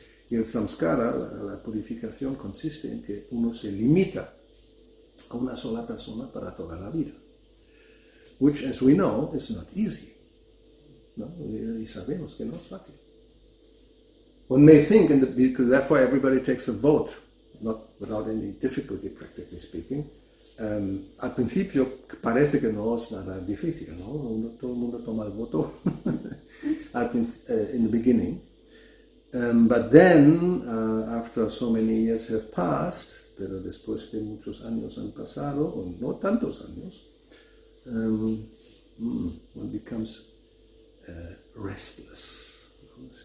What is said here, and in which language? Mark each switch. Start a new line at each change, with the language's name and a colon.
Spanish: Y el samskara, la purificación, consiste en que uno se limita a una sola persona para toda la vida.
English: Which, as we know, is not easy.
Spanish: ¿No? Y sabemos que no es fácil.
English: One may think, because that's why everybody takes a vote, not without any difficulty, practically speaking.
Spanish: Al principio parece que no es nada difícil, ¿no? Todo el mundo toma el voto
English: in the beginning. But then, after so many years have passed,
Spanish: pero después de muchos años han pasado, o no tantos años,
English: one becomes restless. ¿No?